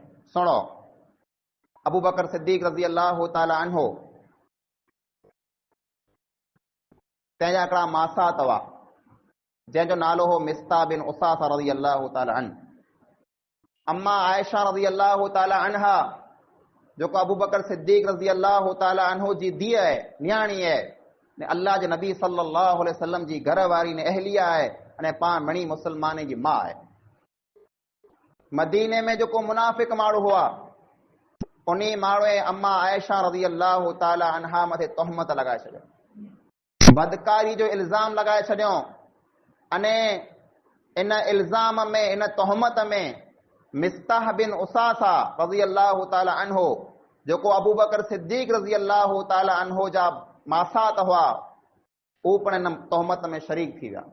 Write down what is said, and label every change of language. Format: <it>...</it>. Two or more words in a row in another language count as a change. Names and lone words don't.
<sd>सुणो, अबू बकर सिद्दीक़</sd> <ar>رضي الله تعالى عنه,</ar> <sd>तंहिंजा हिकिड़ा मासात हुआ जंहिंजो नालो हो मिस्ता बिन उसासा</sd> <ar>رضي الله تعالى عن.</ar> <sd>अम्मा आयशा</sd> <ar>رضي الله تعالى عنها</ar> <sd>जेको अबू बकर सिद्दीक़</sd> <ar>رضي الله تعالى عنه</ar> <sd>जी धीअ आहे, न्याणी आहे, ने अल्लाह जे नबी</sd> <ar>صلى الله عليه وسلم</ar> <sd>जी घर वारी ने अहलिया आहे, अने पाण मणी मुसलमान जी मां आहे। मदीने में जेको मुनाफ़िक माण्हू हुआ, उन माण्हू अम्मा आयशा</sd> <ar>رضي الله تعالى عنها</ar> <sd>मथे तोहमत लॻाए छॾियो, बदकारी जो इल्ज़ाम लॻाए छॾियो। अने इन इल्ज़ाम में, इन तोहमत में मिस्ताह बिन उसासा</sd> <ar>رضي الله تعالى عنه</ar> <sd>जेको अबू बकर सिद्दीक़</sd> <ar>رضي الله تعالى عنه</ar> <sd>जा मासात हुआ, उहो पण इन तोहमत में शरीक थी विया।</sd>